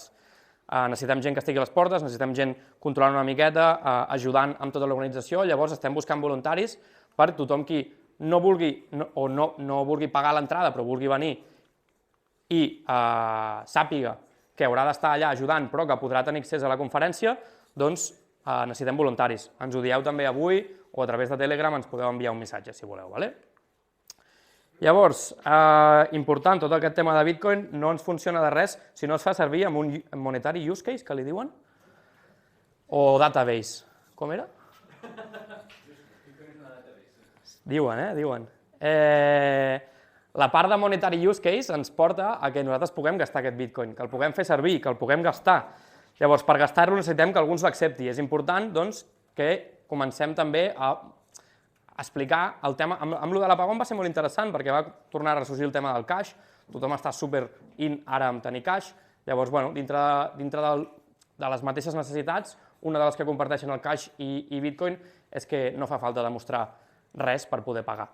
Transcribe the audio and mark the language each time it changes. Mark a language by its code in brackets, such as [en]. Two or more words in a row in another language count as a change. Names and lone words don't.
[ca] Necessitem gent que estigui a les portes, necessitem gent controlant una miqueta, ajudant amb tota l'organització, llavors estem buscant voluntaris per tothom qui no vulgui o no vulgui pagar l'entrada però vulgui venir i sàpiga que haurà d'estar allà ajudant però que podrà tenir accés a la conferència, doncs necessitem voluntaris. Ens ho dieu també avui o a través de Telegram ens podeu enviar un missatge si voleu. Llavors, important, tot aquest tema de Bitcoin no ens funciona de res si no es fa servir amb un [en] monetary use case, [ca] que li diuen, o database. Com era? Diuen, diuen. La part de [en] monetary use case [ca] ens porta a que nosaltres puguem gastar aquest Bitcoin, que el puguem fer servir, que el puguem gastar. Llavors, per gastar-lo necessitem que algú ens l'accepti. És important, doncs, que comencem també a explicar el tema. Amb el de l'apagón va ser molt interessant perquè va tornar a ressorgir el tema del cash, tothom està super in ara amb tenir cash, llavors, dintre de les mateixes necessitats, una de les que comparteixen el cash i Bitcoin és que no fa falta demostrar res per poder pagar.